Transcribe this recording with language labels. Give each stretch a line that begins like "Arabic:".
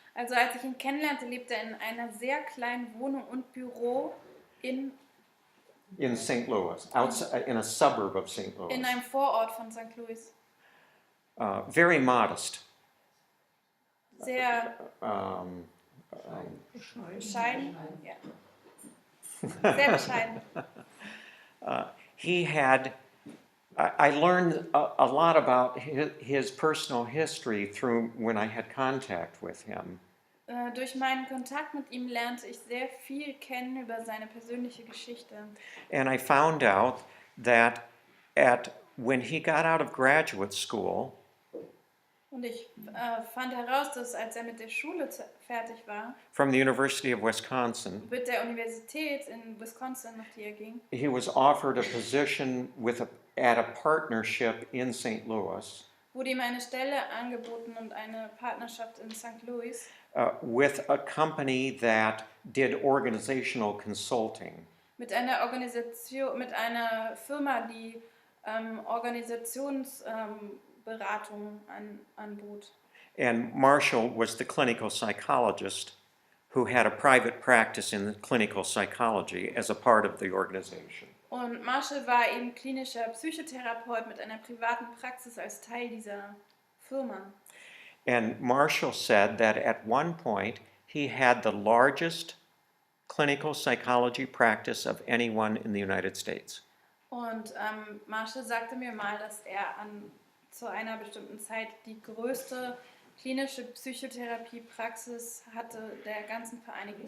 German: Also als ich ihn kennenlernte, lebte er in einer sehr kleinen Wohnung und Büro in
English: St. Louis, outside, in a suburb of St. Louis.
German: einem Vorort von St. Louis.
English: Very modest.
German: Sehr bescheiden. Ja. Sehr bescheiden.
English: He had, I learned a lot about his personal history through when I had contact with him.
German: Durch meinen Kontakt mit ihm lernte ich sehr viel kennen über seine persönliche Geschichte.
English: And I found out that when he got out of graduate school,
German: Und ich fand heraus, dass als er mit der Schule fertig war,
English: from the University of Wisconsin,
German: mit der Universität in Wisconsin, nach die er ging,
English: he was offered a position at a partnership in St. Louis
German: wurde ihm eine Stelle angeboten und eine Partnerschaft in St. Louis
English: with a company that did organizational consulting.
German: mit einer Organisation, mit einer Firma, die Organisationsberatung anbot.
English: And Marshall was the clinical psychologist who had a private practice in clinical psychology as a part of the organization.
German: Und Marshall war eben klinischer Psychotherapeut mit einer privaten Praxis als Teil dieser Firma.
English: And Marshall said that at one point he had the largest clinical psychology practice of anyone in the United States.
German: Und Marshall sagte mir mal, dass er zu einer bestimmten Zeit die größte klinische Psychotherapiepraxis hatte der ganzen Vereinigten